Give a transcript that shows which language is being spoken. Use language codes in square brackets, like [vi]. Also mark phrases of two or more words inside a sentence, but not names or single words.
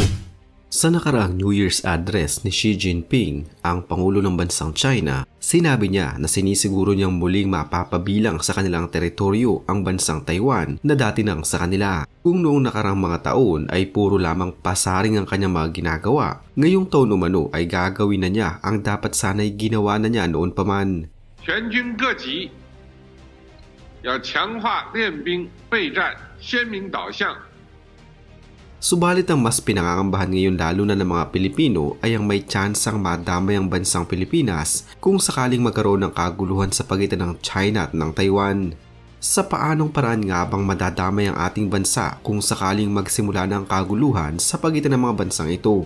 [tl] Sa nakaraang [en] New Year's address [tl] ni Xi Jinping, ang Pangulo ng Bansang China, sinabi niya na sinisiguro niyang muling mapapabilang sa kanilang teritoryo ang Bansang Taiwan na dati nang sa kanila. Kung noong nakaraang mga taon ay puro lamang pasaring ang kanyang mga ginagawa, ngayong taon umano ay gagawin na niya ang dapat sana'y ginawa na niya noon pa man. [zh] 全军各级要强化练兵备战鲜明导向。 [tl] Subalit ang mas pinangangambahan ngayon lalo na ng mga Pilipino ay ang may tsansang madamay ang bansang Pilipinas kung sakaling magkaroon ng kaguluhan sa pagitan ng China at ng Taiwan. Sa paanong paraan nga bang madadamay ang ating bansa kung sakaling magsimula ng kaguluhan sa pagitan ng mga bansang ito?